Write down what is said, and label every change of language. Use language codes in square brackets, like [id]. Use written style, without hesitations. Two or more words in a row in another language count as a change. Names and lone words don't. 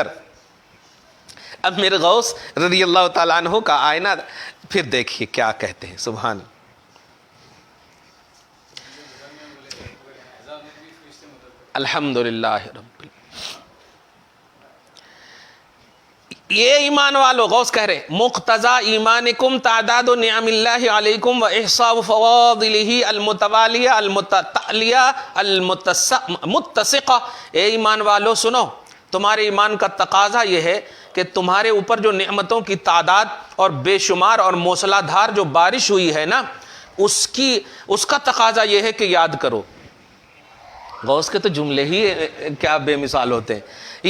[ur] اب میرے غوث [ar] رضی اللہ تعالیٰ عنہ [ur] کا آئینہ پھر دیکھیے کیا کہتے ہیں، سبحان۔ [ar] الحمدللہ رب، [ur] یہ ایمان والو، غوث کہہ رہے [ar] مقتضا ایمانکم تعداد نعم اللہ علیکم و احصاء فواضلہ المتوالیہ المتتالیہ المتسقہ۔ [ur] اے ایمان والو سنو، تمہارے ایمان کا تقاضا یہ ہے کہ تمہارے اوپر جو نعمتوں کی تعداد اور بے شمار اور موسلا دھار جو بارش ہوئی ہے نا، اس کا تقاضا یہ ہے کہ یاد کرو۔ غوث کے تو جملے ہی کیا بے مثال ہوتے ہیں۔